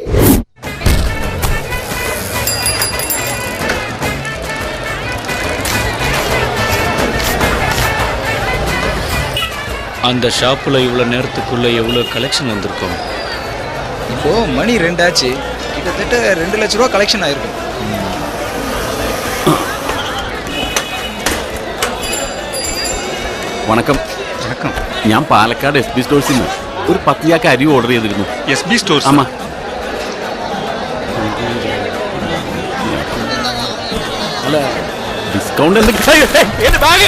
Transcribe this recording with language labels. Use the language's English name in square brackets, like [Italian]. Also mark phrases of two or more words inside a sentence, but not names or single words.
[Tamil] அந்த ஷாப்புல இவ்வளவு நேரத்துக்குள்ள எவ்வளவு கலெக்ஷன் வந்திருக்கும்? இப்போ மணி 2 ஆச்சு. கிட்டத்தட்ட 2 லட்ச ரூபா கலெக்ஷன் ஆயிருக்கும். വണക്കം. வணக்கம். [Malayalam] ഞാൻ പാലക്കാട് SB സ്റ്റോഴ്സിൽ നിന്ന് ഒരു 10 ചാക്ക് അരി ഓർഡർ ചെയ്തിരുന്നു. SB സ്റ്റോഴ്സ്? ആമാ. അല്ല, ഡിസ്കൗണ്ട് എന്തെങ്കിലും?